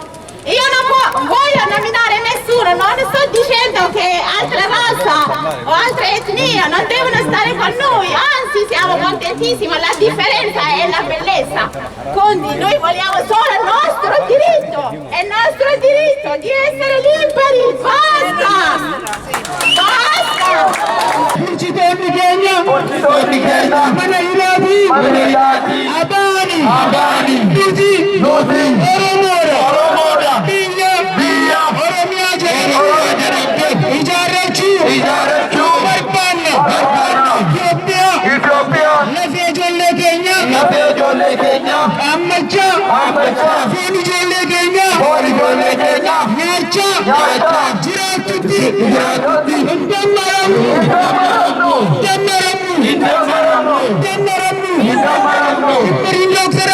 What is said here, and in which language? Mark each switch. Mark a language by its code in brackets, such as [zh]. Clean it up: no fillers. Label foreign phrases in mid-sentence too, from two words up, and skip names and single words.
[it] Io non voglio nominare nessuno, non sto dicendo che altra razza o altra etnia non devono stare con noi, anzi siamo contentissimi, la differenza è la bellezza. Quindi noi vogliamo solo il nostro diritto, è il nostro diritto di essere liberi, basta! [om] Bulchitoonni keenya mana hidhaatii Abaani nuti Oromoodha biyya Oromiyaa jedhamte ijaarrachuu barbaanna Itoophiyaa lafee ijoollee keenya ammachaa foon ijoollee keenya nyaachaa jiraatutti hin dammaramu Imperiin Dr.